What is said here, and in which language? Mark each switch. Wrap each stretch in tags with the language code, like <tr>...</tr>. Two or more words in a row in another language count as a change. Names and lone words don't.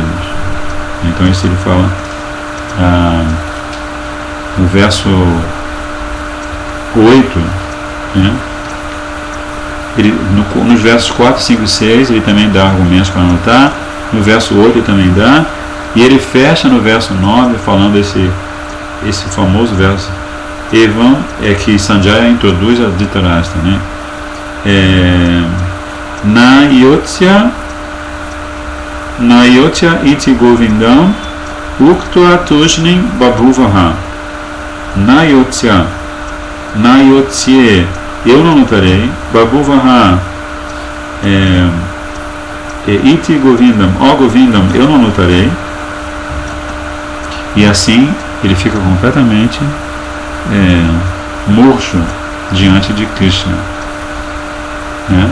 <pt>Então isso ele fala no verso 8, nos versos 4, 5 e 6 ele também dá argumentos para anotar, no verso 8 ele também dá, e ele fecha no verso 9 falando esse famoso verso Evam, que Sanjaya introduz a Dhritarashtra,</pt> <sa>न योत्स्य इति गोविन्दम् उक्त्वा तूष्णीं बभूवह. नयोत्स्य नयोत्स्ये,</sa> <pt>eu não lutarei.</pt> <sa>बभूवह, इति गोविन्दम्, ó Govindam,</sa> <pt>eu não lutarei. E assim ele fica completamente murcho diante de Krishna, né?</pt>